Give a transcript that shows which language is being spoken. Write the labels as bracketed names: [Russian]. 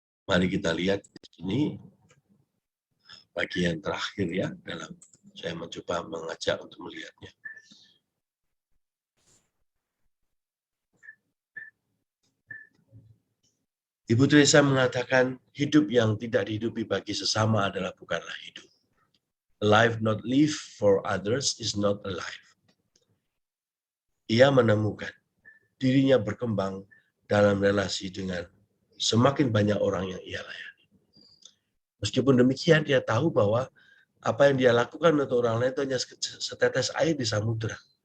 [Indonesian] Mari kita lihat di sini bagian terakhir ya, dalam saya mencoba mengajak untuk melihatnya. Ibu Teresa mengatakan, hidup yang tidak dihidupi bagi sesama adalah bukanlah hidup. [English] A life not lived for others is not a life. [Indonesian] Ia menemukan dirinya berkembang dalam relasi dengan semakin banyak orang yang ia layani. Meskipun demikian, dia tahu bahwa apa yang dia lakukan untuk orang lain itu hanya setetes air di samudera.